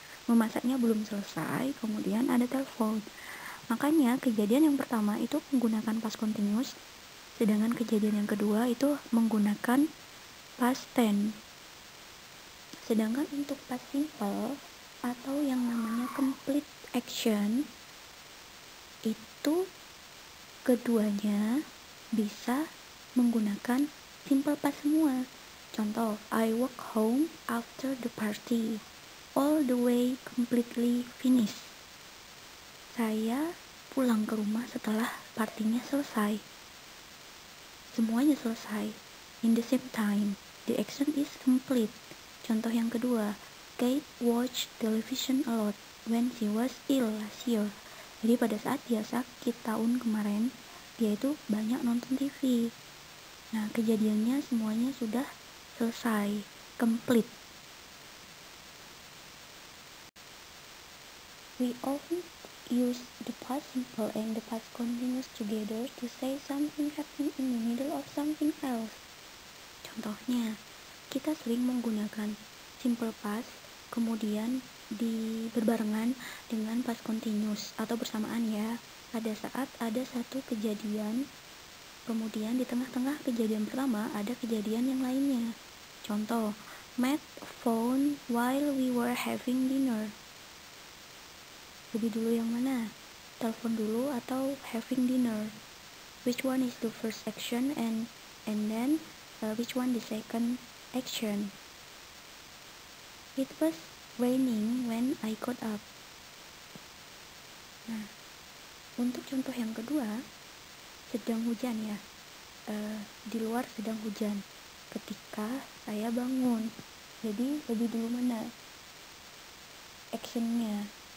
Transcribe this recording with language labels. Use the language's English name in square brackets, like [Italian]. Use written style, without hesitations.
[Indonesian] Memasaknya belum selesai, kemudian ada telepon. Makanya kejadian yang pertama itu menggunakan past continuous, sedangkan kejadian yang kedua itu menggunakan past tense. Sedangkan untuk past simple atau yang namanya complete action, itu keduanya bisa menggunakan simple past semua. [English] Contoh, I walk home after the party, all the way completely finished. [Indonesian] Saya pulang ke rumah setelah partinya selesai. Semuanya selesai. [English] In the same time, the action is complete. [Indonesian] Contoh yang kedua, [English] Kate watched television a lot when she was ill last year. [Indonesian] Jadi pada saat dia sakit tahun kemarin, dia itu banyak nonton TV. Nah, kejadiannya semuanya sudah selesai, complete. [English] We often use the past simple and the past continuous together to say something happened in the middle of something else. [Indonesian] Contohnya, kita sering menggunakan simple past kemudian berbarengan dengan past continuous atau bersamaan ya. Pada saat ada satu kejadian, kemudian di tengah-tengah kejadian pertama ada kejadian yang lainnya. [English] Contoh, met phone while we were having dinner. [Indonesian] Lebih dulu yang mana? Telepon dulu atau [English] having dinner? Which one is the first action and then which one the second action? It was raining when I got up. [Indonesian] Nah, untuk contoh yang kedua, sedang hujan ya. Di luar sedang hujan ketika saya bangun. Jadi lebih dulu mana actionnya?